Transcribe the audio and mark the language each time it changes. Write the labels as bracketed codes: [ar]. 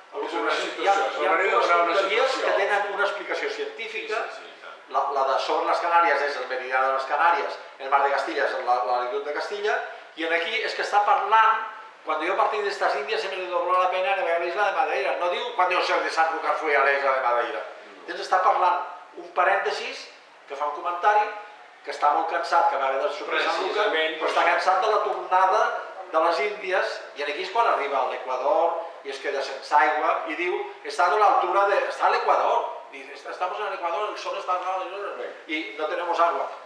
[ca] Hi ha dues tonteries que tenen una explicació científica. La de sobre les Canàries és el meridià de les Canàries, el mar de Castilla és la latitud de Castilla, i aquí és que està parlant, [es] cuando yo partí de estas Indias se me dobló la pena navegar a la isla de Madeira. [ca] No diu [es] cuando yo soy de Sanlúcar fui a la isla de Madeira. [ca] Entonces està parlant un parèntesis que fa un comentari que està molt cansat, que va haver de sortir a Sanlúcar, però està cansat de la tornada de les Índies, i aquí és quan arriba a l'Equador i es queda sense aigua i diu, està a l'altura de... està a l'Equador, [es] estamos en el Equador, el sol está y no tenemos agua.